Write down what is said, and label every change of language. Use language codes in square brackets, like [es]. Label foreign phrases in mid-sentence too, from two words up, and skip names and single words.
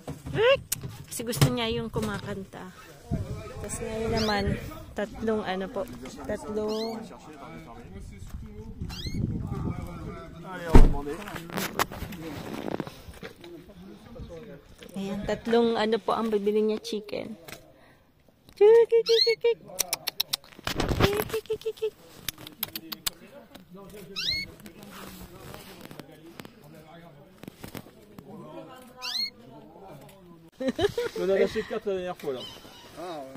[tl] Kasi gusto niya yung kumakanta. Tapos ngayon naman, tatlong ayan, tatlong po ang bibili niya chicken. [fr] On en a acheté 4 la dernière fois là. Ah, ouais.